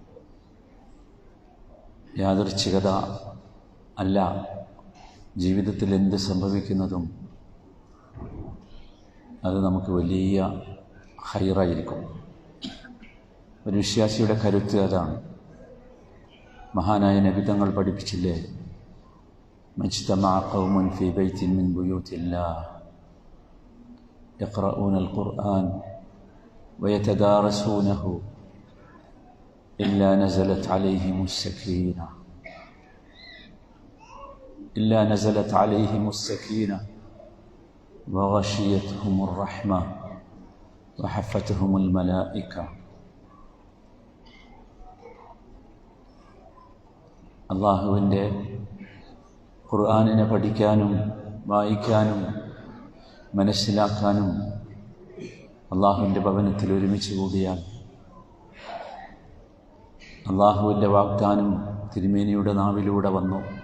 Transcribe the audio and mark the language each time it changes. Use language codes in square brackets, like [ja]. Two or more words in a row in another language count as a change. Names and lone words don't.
[ml] യാദൃച്ഛികത അല്ല, ജീവിതത്തിൽ എന്ത് സംഭവിക്കുന്നതും അത് നമുക്ക് വലിയ ഹൈറായിരിക്കും. ഒരു വിശ്വാസിയുടെ കരുത്ത് അതാണ്. മഹാനായ നബി തങ്ങൾ പഠിപ്പിച്ചില്ലേ, [ar] ما اجتمع قوم في بيت من بيوت الله يقرؤون القرآن ويتدارسونه إلا نزلت عليهم السكينة وغشيتهم الرحمة وحفتهم الملائكة. [ml] അല്ലാഹുവിൻ്റെ ഖുർആനിനെ പഠിക്കാനും വായിക്കാനും മനസ്സിലാക്കാനും അള്ളാഹുവിൻ്റെ ഭവനത്തിൽ ഒരുമിച്ച് കൂടിയാൽ അള്ളാഹുവിൻ്റെ വാഗ്ദാനം തിരുമേനിയുടെ നാവിലൂടെ വന്നു.